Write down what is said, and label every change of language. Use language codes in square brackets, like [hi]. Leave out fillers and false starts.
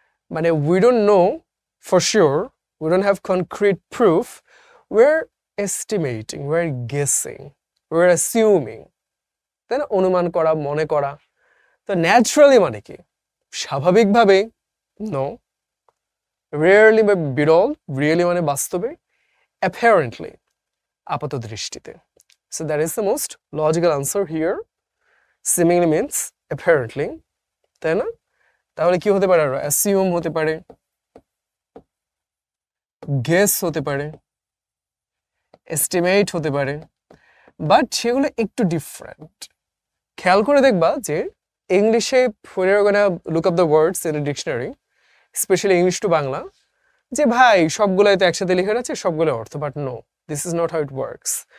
[en] মানে we don't know for sure, we don't have concrete proof, we are estimating, we are guessing, we are assuming, [bn] তাই না? অনুমান করা, মনে করা। তো ন্যাচারালি মানে কি স্বাভাবিকভাবে, নো। রেয়ারলি বা বিরল, রিয়েলি মানে বাস্তবে, অ্যাপারেন্টলি আপাত দৃষ্টিতে। [en] So that is the most logical answer here. Seemingly means apparently, [bn] তাই না? তাহলে কি হতে পারে? অ্যাসিউম হতে পারে, গেস হতে পারে, এস্টিমেট হতে পারে, বাট সেগুলো একটু ডিফারেন্ট। খেয়াল করে দেখবা যে ইংলিশে [en] when you're gonna look up the words in a dictionary, specially English to Bangla, [bn] যে ভাই সবগুলোই তো একসাথে লিখে আছে, সবগুলো অর্থ, [en] But no, this is not how it works.